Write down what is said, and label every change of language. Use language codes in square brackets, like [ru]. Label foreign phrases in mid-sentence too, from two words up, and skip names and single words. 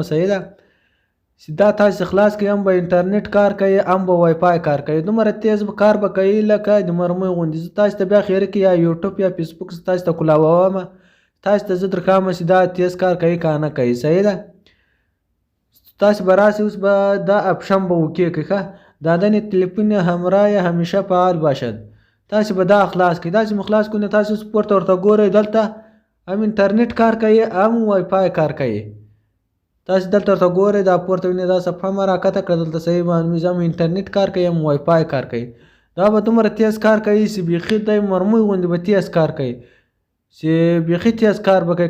[ps] صحیح ده، چې دا تاسو خلاص کړئ، هم به انټرنیټ کار کوي هم به وای فای کار کوي. دومره تیز به کار به کوي لکه د مرمۍ غوندې. زه تاسو ته بیا خیره کې یا یوټیوب یا فیسبوک تاسو ته کولاوم، تاسو ته زه درښایم چې دا تیز کار کوي که نه کوي. صحیح ده، تاسو به راسئ، اوس به دا اپشن به اوکې کړئ ښه. [fa] دادن تلفن همراه همیشه فعال باشد. [ps] تاسو به دا خلاص کړئ. داسې مو خلاص کړو، تاسو اوس پورته ورته ګورئ، دلته هم انټرنیټ کار کوي هم وای فای کار کوي. تاسو دلته ورته ګورئ، دا پورته وینئ دا صفحه مه راکښته کړه، دلته صحیح معلومیږي هم انټرنیټ کار کوي هم وای فای کار کوي. دا به دومره تیز کار کوي چې بیخي دی مرمۍ غوندې به تیز کار کوي، چې بیخي تیز کار به کوي.